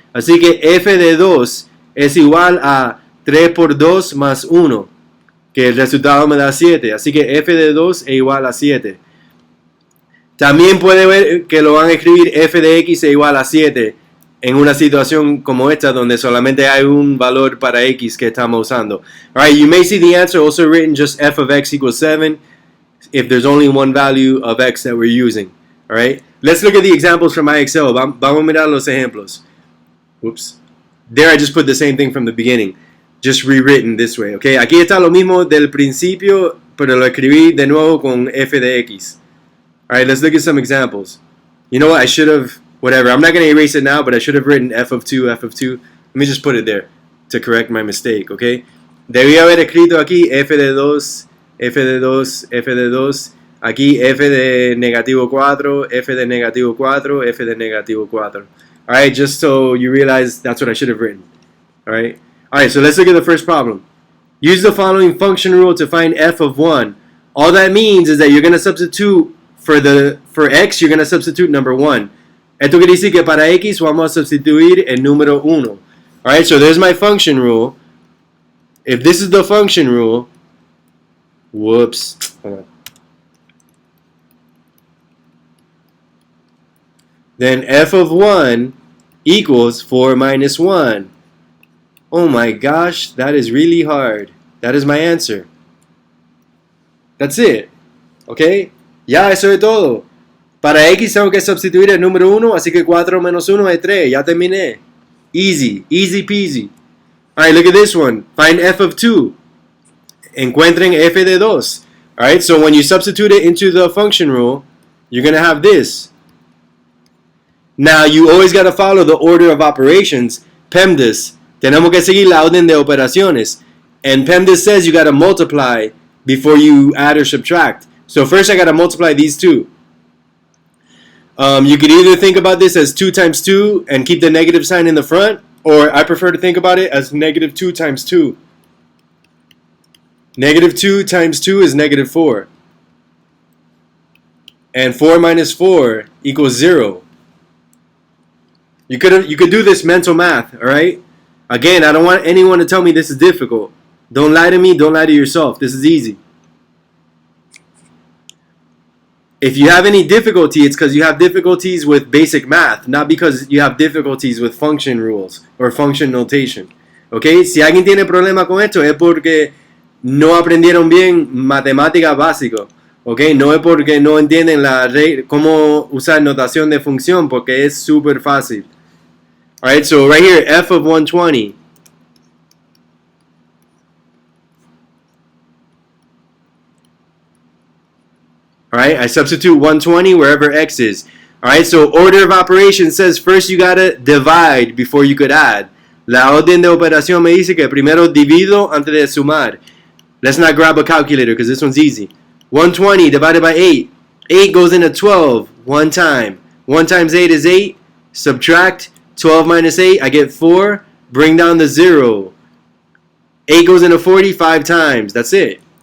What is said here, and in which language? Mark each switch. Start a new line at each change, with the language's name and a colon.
Spanish: Así que f de 2 es igual a 3 por 2 más 1, que el resultado me da 7. Así que f de 2 es igual a 7. También puede ver que lo van a escribir f de x es igual a 7 en una situación como esta donde solamente hay un valor para x que estamos usando.
English: Alright, you may see the answer also written just f of x equals 7 if there's only one value of x that we're using. Alright, let's look at the examples from IXL.
Spanish: Vamos a mirar los ejemplos.
English: Oops. There I just put the same thing from the beginning, just rewritten this way.
Spanish: Okay, aquí está lo mismo del principio, pero lo escribí de nuevo con f de x.
English: Alright, let's look at some examples. You know what, I should have... Whatever, I'm not going to erase it now, but I should have written f of 2, f of 2. Let me just put it there to correct my mistake, okay?
Spanish: Debí haber escrito aquí f de 2,
English: f de 2, f de 2.
Spanish: Aquí f de negativo 4, f de negativo 4, f de negativo 4.
English: Alright, just so you realize that's what I should have written. Alright, so let's look at the first problem. Use the following function rule to find f of 1. All that means is that you're going to substitute for x, you're going to substitute number 1.
Spanish: Esto quiere decir que para x vamos a sustituir el número 1.
English: Alright, so there's my function rule. If this is the function rule, whoops, hold on. Then f of 1 equals 4 minus 1. Oh my gosh, that is really hard. That is my answer. That's it. Okay?
Spanish: Ya, eso es todo. Para x tengo que sustituir el número 1, así que 4 menos 1 es 3. Ya terminé.
English: Easy. Easy peasy. Alright, look at this one. Find f of 2.
Spanish: Encuentren f de 2.
English: Alright, so when you substitute it into the function rule, you're going to have this. Now, you always got to follow the order of operations. PEMDAS.
Spanish: Tenemos que seguir la orden de operaciones.
English: And PEMDAS says you got to multiply before you add or subtract. So first I got to multiply these two. You could either think about this as 2 times 2 and keep the negative sign in the front, or I prefer to think about it as negative 2 times 2. Negative 2 times 2 is negative 4. And 4 minus 4 equals 0. You could do this mental math, alright? Again, I don't want anyone to tell me this is difficult. Don't lie to me, don't lie to yourself. This is easy. If you have any difficulty, it's because you have difficulties with basic math, not because you have difficulties with function rules or function notation. Okay?
Spanish: Si alguien tiene problema con esto es porque no aprendieron bien matemática básico. Okay? No es porque no entienden cómo usar notación de función, porque es súper fácil.
English: Alright, so right here, f of 120. Alright, I substitute 120 wherever x is. Alright, so order of operations says first you gotta divide before you could add.
Spanish: La orden de operación me dice que primero divido antes de sumar.
English: Let's not grab a calculator because this one's easy. 120 divided by 8. 8 goes into 12 one time. 1 times 8 is 8. Subtract 12 minus 8, I get 4. Bring down the 0. 8 goes into 40 5 times. That's it.